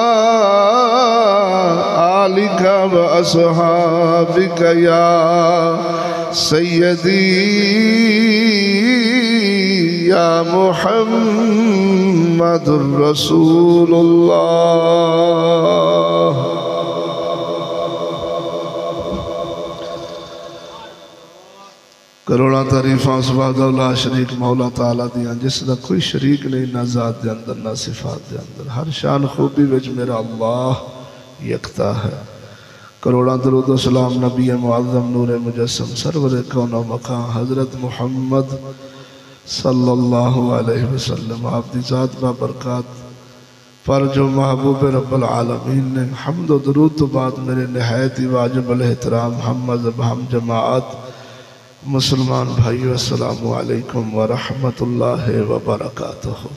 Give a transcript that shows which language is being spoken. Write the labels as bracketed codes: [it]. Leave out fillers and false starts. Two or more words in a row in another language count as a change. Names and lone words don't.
[ar] آلك وأصحابك يا سيدي يا محمد رسول الله [pa] کروڑا تعریفاں سبحان اللہ شریک مولا تعالیٰ دیاں جس دا کوئی شریک نہیں نہ ذات دے اندر نہ صفات دے اندر ہر شان خوبی وچ میرا اللہ یکتا ہے کروڑاں درود و سلام نبی معظم نور مجسم سرور کون و مکان حضرت محمد [ar] صلی اللہ علیہ وسلم [pa] آپ دی ذات با برکات پر جو محبوب رب العالمین نے حمد و درود تو بعد میرے نہایت واجب الاحترام ہم مذہب ہم جماعت مسلمان بھائیو [ar] السلام علیکم ورحمت اللہ وبرکاتہ۔